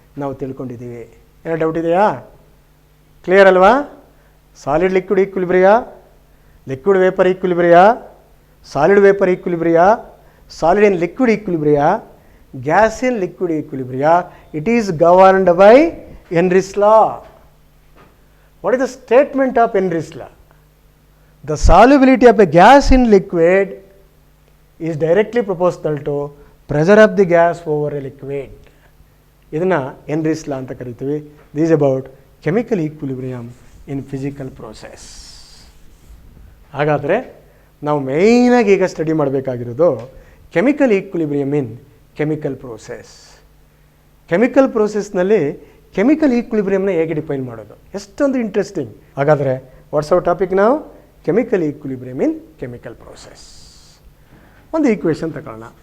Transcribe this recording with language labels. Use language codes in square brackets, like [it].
[kn] ನಾವು ತಿಳ್ಕೊಂಡಿದ್ದೀವಿ. ಏನೋ ಡೌಟ್ ಇದೆಯಾ? ಕ್ಲಿಯರ್ ಅಲ್ವಾ? [en] Solid liquid equilibria, liquid vapour equilibria, solid vapour equilibria, solid in liquid equilibria, gas in liquid equilibria. It is governed by Henry's law. What is the statement of Henry's law? The solubility of a gas in liquid is directly proportional to pressure of the gas over a liquid. [kn] ಇದನ್ನು Henry's law ಅಂತ ಕರಿತೀವಿ. [en] This is about chemical equilibrium in physical process. [kn] ಹಾಗಾದರೆ ನಾವು ಮೇಯ್ನಾಗಿ ಈಗ study ಮಾಡಬೇಕಾಗಿರೋದು chemical equilibrium ಇನ್ chemical process. Chemical ಪ್ರೋಸೆಸ್ನಲ್ಲಿ chemical ಈಕ್ವಿಲಿಬ್ರಿಯಮ್ನ ಹೇಗೆ define ಮಾಡೋದು, ಎಷ್ಟೊಂದು ಇಂಟ್ರೆಸ್ಟಿಂಗ್. ಹಾಗಾದರೆ [en] what's our topic [kn] ನಾವು? ಕೆಮಿಕಲ್ ಈಕ್ವಿಲಿಬ್ರಿಯಮ್ ಇನ್ ಕೆಮಿಕಲ್ ಪ್ರೋಸೆಸ್. ಒಂದು ಈಕ್ವೇಷನ್ ತಗೊಳ್ಳೋಣ.